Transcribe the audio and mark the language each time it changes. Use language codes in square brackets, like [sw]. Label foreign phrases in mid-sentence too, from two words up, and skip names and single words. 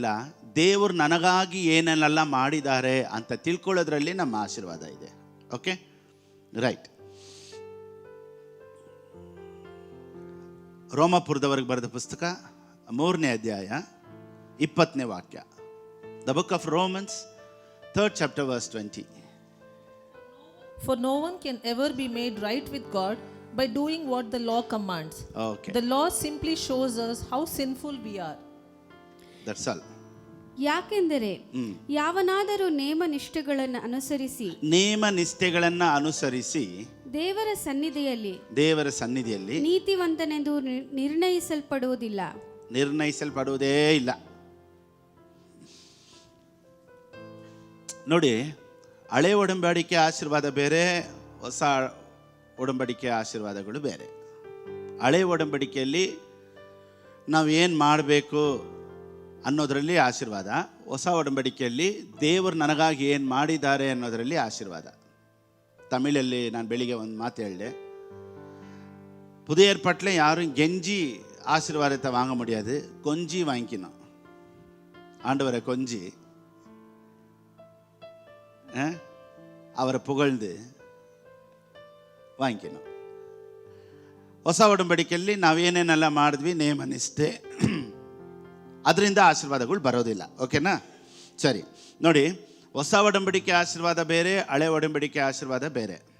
[kn] ದೇವರು ನನಗಾಗಿ ಏನೇನೆಲ್ಲ ಮಾಡಿದ್ದಾರೆ ಅಂತ ತಿಳ್ಕೊಳ್ಳೋದ್ರಲ್ಲಿ ನಮ್ಮ ಆಶೀರ್ವಾದ ಇದೆ. [en] okay, right. [kn] ರೋಮಾಪುರದವರೆಗೆ ಬರೆದ ಪುಸ್ತಕ 3ನೇ ಅಧ್ಯಾಯ 20ನೇ ವಾಕ್ಯ. [en] the book of Romans 3rd chapter verse 20. For no one can ever be made right with God by doing what the law commands. Okay. The law simply shows us how sinful we are. That's all. [kn] ಯಾಕೆಂದರೆ ಯಾವನಾದರೂ ನೇಮ ನಿಷ್ಠೆಗಳನ್ನು ಅನುಸರಿಸಿ ದೇವರ ಸನ್ನಿಧಿಯಲ್ಲಿ ನೀತಿವಂತನೆಂದು ನಿರ್ಣಯಿಸಲ್ಪಡುವುದೇ ಇಲ್ಲ. ನೋಡಿ, ಹಳೆ ಒಡಂಬಡಿಕೆ ಆಶೀರ್ವಾದ ಬೇರೆ, ಹೊಸ ಒಡಂಬಡಿಕೆ ಆಶೀರ್ವಾದಗಳು ಬೇರೆ. ಹಳೆ ಒಡಂಬಡಿಕೆಯಲ್ಲಿ ನಾವು ಏನು ಮಾಡಬೇಕು ಅನ್ನೋದರಲ್ಲಿ ಆಶೀರ್ವಾದ, ಹೊಸ ಒಡಂಬಡಿಕೆಯಲ್ಲಿ ದೇವರು ನನಗಾಗಿ ಏನು ಮಾಡಿದ್ದಾರೆ ಅನ್ನೋದರಲ್ಲಿ ಆಶೀರ್ವಾದ. ತಮಿಳಲ್ಲಿ ನಾನು ಬೆಳಿಗ್ಗೆ ಒಂದು ಮಾತು ಹೇಳಿದೆ, [ta] புதிய ஏற்பாட்டில் யாரும் கெஞ்சி ஆசீர்வாதத்தை வாங்க முடியாது, கொஞ்சி வாங்கிக்கணும். ஆண்டவரை கொஞ்சி அவரை புகழ்ந்து ವಾಂಕಿನ. [kn] ಹೊಸ ಒಡಂಬಡಿಕೆಯಲ್ಲಿ ನಾವೇನೇನೆಲ್ಲ ಮಾಡಿದ್ವಿ, ನೇಮ ನಿಷ್ಠೆ, ಅದರಿಂದ ಆಶೀರ್ವಾದಗಳು ಬರೋದಿಲ್ಲ. ಓಕೆನಾ? ಸರಿ, ನೋಡಿ, ಹೊಸ ಒಡಂಬಡಿಕೆ ಆಶೀರ್ವಾದ ಬೇರೆ, ಹಳೆ ಒಡಂಬಡಿಕೆ ಆಶೀರ್ವಾದ ಬೇರೆ.